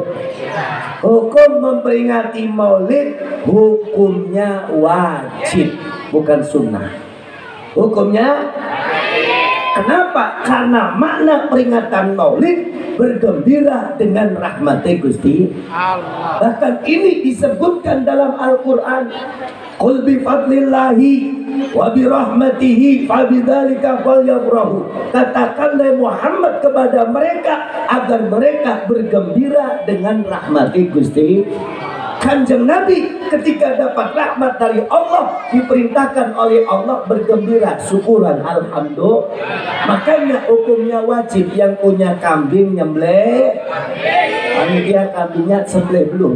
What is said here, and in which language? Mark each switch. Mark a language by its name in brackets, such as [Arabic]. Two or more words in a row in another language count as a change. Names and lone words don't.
[Indonesian] Hukum memperingati maulid hukumnya wajib, bukan sunnah. Hukumnya, kenapa? Karena makna peringatan maulid bergembira dengan rahmat Gusti Allah. Bahkan ini disebutkan dalam Al-Quran, [Arabic] قل بفضل الله وبرحمته فبذلك فليفرحوا. [Indonesian] Katakanlah Muhammad kepada mereka agar mereka bergembira dengan rahmat Gusti. Kanjeng Nabi ketika dapat rahmat dari Allah diperintahkan oleh Allah bergembira, syukuran, alhamdulillah. Makanya hukumnya wajib. Yang punya kambing nyembelih, panitia kambingnya sembelih belum?